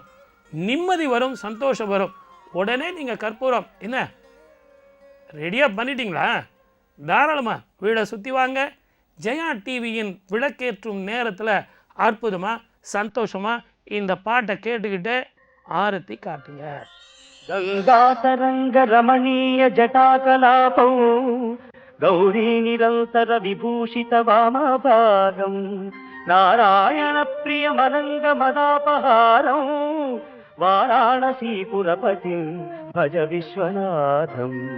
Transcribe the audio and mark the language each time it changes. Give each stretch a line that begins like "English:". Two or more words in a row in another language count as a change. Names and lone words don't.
Tamil: நிம்மதி வரும், சந்தோஷம் வரும். உடனே நீங்கள் கற்பூரம் என்ன ரெடியாக பண்ணிட்டீங்களா? தாராளமாக வீடை சுற்றி வாங்க. ஜெயா டிவியின் விளக்கேற்றும் நேரத்தில் அற்புதமாக சந்தோஷமாக இந்த பாட்டை கேட்டுக்கிட்டு ஆரத்தி காட்டுங்க.
Sanskrit: गङ्गातरङ्ग रमणीय जटाकलापौ गौरी निरन्तर विभूषित वामभागं नारायण प्रियमनङ्ग मदापहारं वाराणसीपुरपतिं भज विश्वनाथं